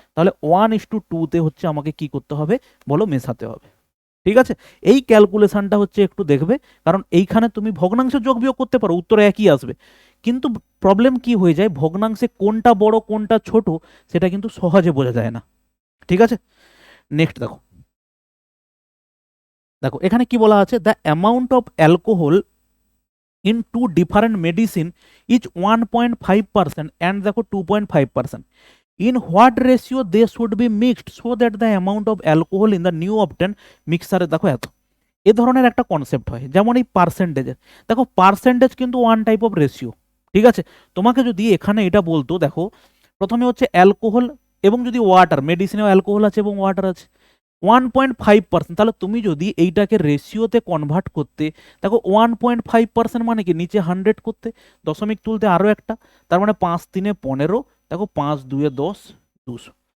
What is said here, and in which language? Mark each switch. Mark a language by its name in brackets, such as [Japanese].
[Bangla] তাহলে 1:2 হচ্ছে আমাকে কি করতে হবে বলো, মেশাতে হবে। ঠিক আছে, এই ক্যালকুলেশনটা হচ্ছে একটু দেখবে, কারণ এইখানে তুমি ভগ্নাংশে যোগ বিয়োগ করতে পারো, উত্তর একই আসবে। কিন্তু প্রবলেম কি হয়ে যায়, ভগ্নাংশে কোনটা বড় কোনটা ছোট সেটা কিন্তু সহজে বোঝা যায় না। ঠিক আছে, নেক্সট দেখো, দেখো এখানে কি বলা আছে, [English] the amount of alcohol in two different medicine each 1.5% and দেখো 2.5%, in what ratio they should be mixed so that the amount of alcohol in the new obtained mixture [Bangla] দেখো এত। এ ধরনের একটা কনসেপ্ট হয়, যেমন এই পার্সেন্টেজের, দেখো পার্সেন্টেজ কিন্তু ওয়ান টাইপ অফ রেশিও। ঠিক আছে, তোমাকে যদি এখানে এটা বলতো, দেখো প্রথমে হচ্ছে অ্যালকোহল এবং যদি ওয়াটার, মেডিসিনেও অ্যালকোহল আছে এবং ওয়াটার আছে, 1.5%। তাহলে তুমি যদি এইটাকে রেশিওতে কনভার্ট করতে, দেখো 1.5% মানে কি নিচে 100 করতে, দশমিক তুলতে আরও একটা, তার মানে 5 3 15, দেখো 5 2 10, 200।